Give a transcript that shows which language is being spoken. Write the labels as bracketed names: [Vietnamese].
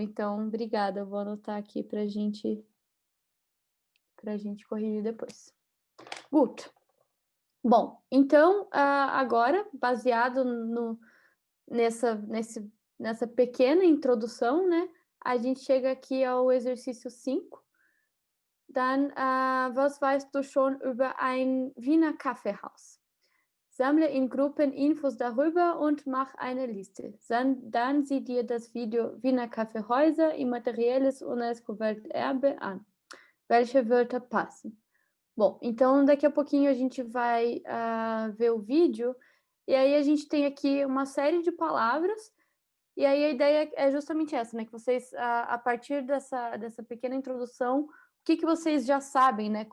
[Portuguese] Então, obrigada. Eu vou anotar aqui para a gente corrigir depois. Gut. Bom, então, agora, baseado nessa pequena introdução, né, a gente chega aqui ao exercício 5. [German] Dann, was weißt du schon über ein Wiener Kaffeehaus? Sammle in Gruppen Infos darüber und mach eine Liste. Dann sieh dir das Video Wiener Kaffeehäuser, immaterielles UNESCO-Welterbe an. Welche Wörter passen? [Portuguese] Bom, então daqui a pouquinho a gente vai ver o vídeo, e aí a gente tem aqui uma série de palavras, e aí a ideia é justamente essa, né? Que vocês, a partir dessa pequena introdução, o que vocês já sabem, né?